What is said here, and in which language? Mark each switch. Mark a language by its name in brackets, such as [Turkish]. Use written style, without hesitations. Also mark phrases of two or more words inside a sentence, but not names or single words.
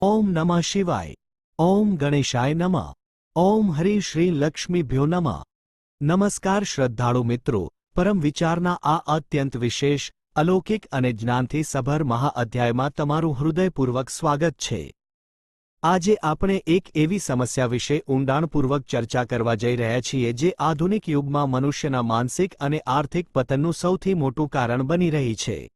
[Sanskrit] ओम नमः शिवाय। ओम गणेशाय नमः। ओम हरि श्री लक्ष्मीभ्यो नमः। [Hindi] नमस्कार श्रद्धाळु मित्रों, [Gujarati] परम विचाરના આ અત્યંત વિશેષ, અલૌકિક અને જ્ઞાનથી સભર મહાઅધ્યાયમાં તમારું હૃદયપૂર્વક સ્વાગત છે। આજે આપણે એક એવી સમસ્યા વિશે ઊંડાણપૂર્વક ચર્ચા કરવા જઈ રહ્યા છીએ જે આધુનિક યુગમાં મનુષ્યના માનસિક અને આર્થિક પતનનું સૌથી મોટું કારણ બની રહી છે।